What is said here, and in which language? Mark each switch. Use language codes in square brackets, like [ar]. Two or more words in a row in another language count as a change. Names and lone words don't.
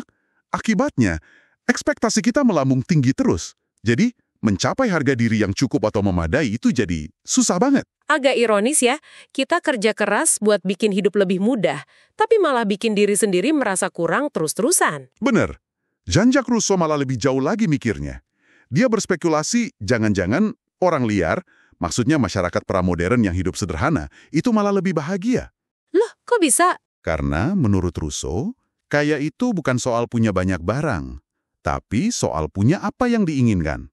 [id] Akibatnya, ekspektasi kita melambung tinggi terus. Jadi, mencapai harga diri yang cukup atau memadai itu jadi susah banget. Agak ironis ya, kita kerja keras buat bikin hidup lebih mudah, tapi malah bikin diri sendiri merasa kurang terus-terusan. Bener. Jean-Jacques Rousseau malah lebih jauh lagi mikirnya. Dia berspekulasi, jangan-jangan orang liar, maksudnya masyarakat pramodern yang hidup sederhana, itu malah lebih bahagia. Loh, kok bisa? Karena menurut Rousseau, kaya itu bukan soal punya banyak barang, tapi soal punya apa yang diinginkan.